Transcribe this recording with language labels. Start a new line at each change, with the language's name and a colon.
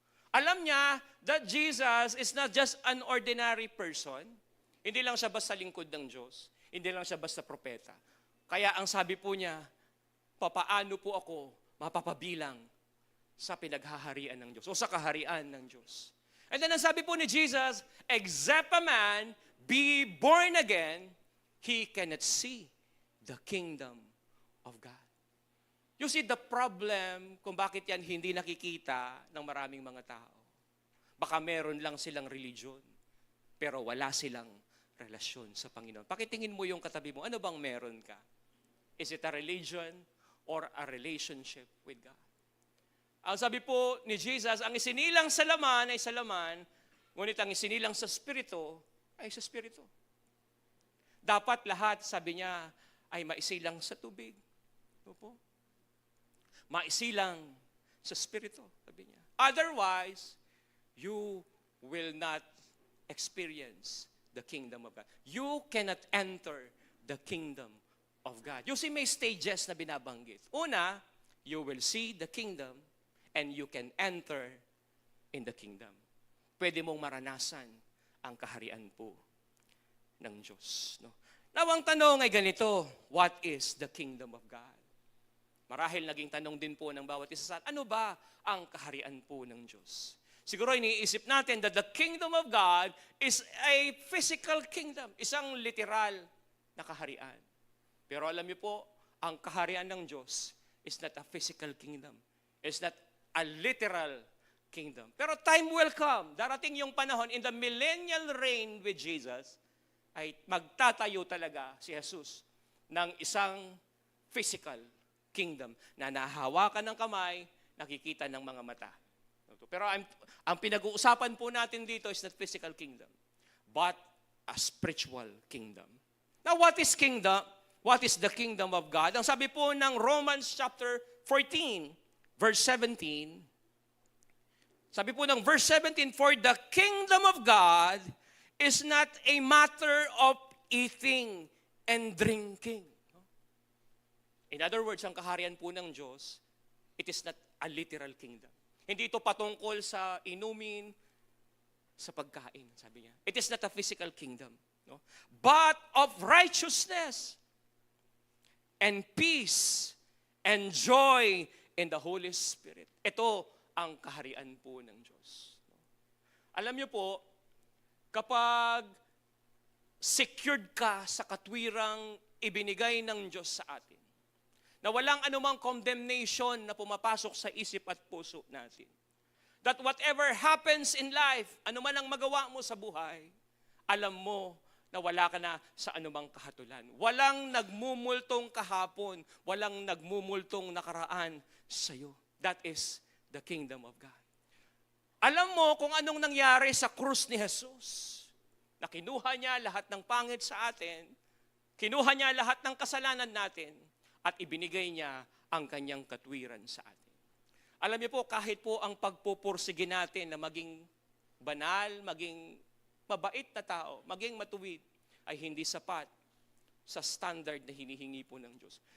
Filipino: Alam niya
English: that Jesus is not just an ordinary person.
Filipino: Hindi lang siya basta lingkod ng Diyos. Hindi lang siya basta propeta. Kaya ang sabi po niya, papaano po ako mapapabilang sa pinaghaharian ng Diyos o sa kaharian ng Diyos.
English: And then
Filipino: ang sabi po ni Jesus,
English: except a man be born again, he cannot see the kingdom of God. You see the problem
Filipino: kung bakit yan hindi nakikita ng maraming mga tao. Baka meron lang silang religion, pero wala silang relasyon sa Panginoon. Pakitingin mo yung katabi mo, ano bang meron ka?
English: Is it a religion or a relationship with God?
Filipino: Ang sabi po ni Jesus, ang isinilang sa laman ay sa laman, ngunit ang isinilang sa spirito ay sa spirito. Dapat lahat, sabi niya, ay maisilang sa tubig. Opo. Maisilang sa spirito, sabi niya.
English: Otherwise, you will not experience the kingdom of God. You cannot enter the kingdom of God. You see,
Filipino: may stages na binabanggit. Una,
English: you will see the kingdom and you can enter in the kingdom.
Filipino: Pwede mong maranasan ang kaharian po ng Diyos. No?
English: Now,
Filipino: ang tanong ay ganito,
English: what is the kingdom of God?
Filipino: Marahil naging tanong din po ng bawat isa sa atin, ano ba ang kaharian po ng Diyos? Siguro iniisip natin
English: that the kingdom of God is a physical kingdom,
Filipino: isang literal na kaharian. Pero alam niyo po, ang kaharian ng Diyos
English: is not a physical kingdom. It's not a literal kingdom. Pero time will come.
Filipino: Darating yung panahon
English: in the millennial reign with Jesus,
Filipino: ay magtatayo talaga si Jesus ng isang physical kingdom na nahahawakan ng kamay, nakikita ng mga mata. Pero ang pinag-uusapan po natin dito
English: is not physical kingdom, but a spiritual kingdom. Now, what is kingdom? What is the kingdom of God?
Filipino: Ang sabi po ng Romans chapter 14, verse 17,
English: sabi po ng verse 17, for the kingdom of God is not a matter of eating and drinking. In other words,
Filipino: ang kaharian po ng Diyos,
English: it is not a literal kingdom.
Filipino: Hindi ito patungkol sa inumin, sa pagkain, sabi niya.
English: It is not a physical kingdom. No? But of righteousness, and peace, and joy in the Holy Spirit.
Filipino: Ito ang kaharian po ng Diyos. Alam niyo po, kapag secured ka sa katwirang ibinigay ng Diyos sa atin, na walang anumang condemnation na pumapasok sa isip at puso natin,
English: that whatever happens in life,
Filipino: anuman ang magawa mo sa buhay, alam mo na wala ka na sa anumang kahatulan. Walang nagmumultong kahapon, walang nagmumultong nakaraan sa iyo.
English: That is the kingdom of God.
Filipino: Alam mo kung anong nangyari sa krus ni Jesus? Na kinuha niya lahat ng pangit sa atin, kinuha niya lahat ng kasalanan natin, at ibinigay niya ang kanyang katwiran sa atin. Alam niyo po, kahit po ang pagpupursige natin na maging banal, maging mabait na tao, maging matuwid, ay hindi sapat sa standard na hinihingi po ng Diyos.